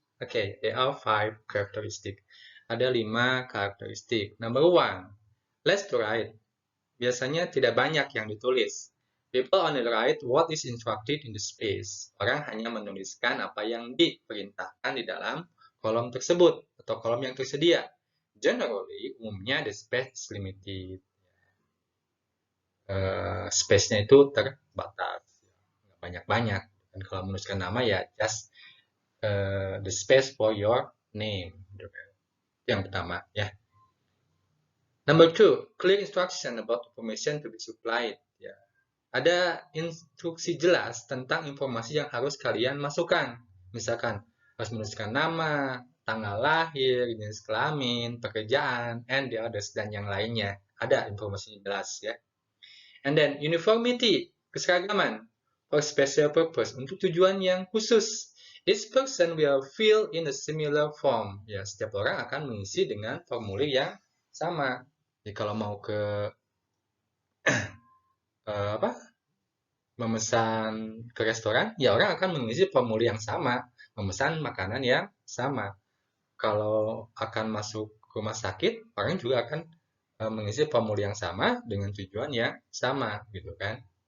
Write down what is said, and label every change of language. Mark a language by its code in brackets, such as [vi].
[en] Oke, there are 5 characteristic. [id] Ada 5 karakteristik. [en] Number 1, less to write. [id] Biasanya tidak banyak yang ditulis. [en] People only write what is instructed in the space. [id] Orang hanya menuliskan apa yang diperintahkan di dalam kolom tersebut atau kolom yang tersedia. [en] Generally, [id] umumnya [en] the space is limited. [id] Space-nya itu terbatas, nggak banyak-banyak. Dan kalau menuliskan nama ya [en] just the space for your name. [id] Yang pertama, ya. [en] Number 2, clear instruction about information to be supplied. [id] Ya. Ada instruksi jelas tentang informasi yang harus kalian masukkan. Misalkan harus menuliskan nama, tanggal lahir, jenis kelamin, pekerjaan, [en] and the others, [id] dan yang lainnya. Ada informasi jelas, ya. [en] And then uniformity, [id] keseragaman, [en] for special purpose, [id] untuk tujuan yang khusus. [en] Each person will fill in a similar form. [id] Ya, setiap orang akan mengisi dengan formulir yang sama. Jadi kalau mau ke memesan ke restoran, ya orang akan mengisi formulir yang sama, memesan makanan yang sama. Kalau akan masuk rumah sakit, orang juga akan mengisi formulir yang sama dengan tujuan yang sama, gitu kan?